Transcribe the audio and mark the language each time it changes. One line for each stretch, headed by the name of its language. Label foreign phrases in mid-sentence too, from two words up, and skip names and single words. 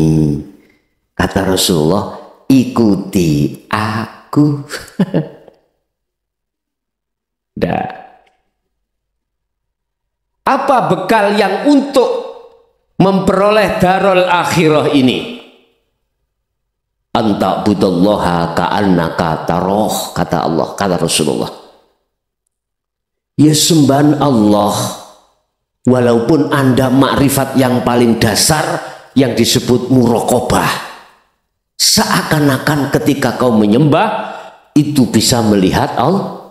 Indonesian: Kata Rasulullah, ikuti aku. Dah. Apa bekal yang untuk memperoleh
Arabic: الدار الآخرة
Indonesian: ini?
Arabic: أن تعبد الله كأنك تراه,
Indonesian: kata Allah, kata Rasulullah. Ya sembahan Allah walaupun Anda makrifat yang paling dasar yang disebut muraqabah. Seakan-akan ketika kau menyembah itu bisa melihat Allah.